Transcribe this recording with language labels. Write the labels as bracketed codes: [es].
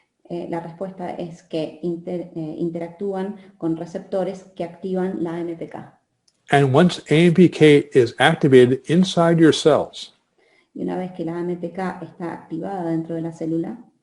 [es] La respuesta es que interactúan con receptores que activan la AMPK. [en] And once AMPK is activated inside your cells, [es] Y una vez que la AMPK está activada dentro de la célula,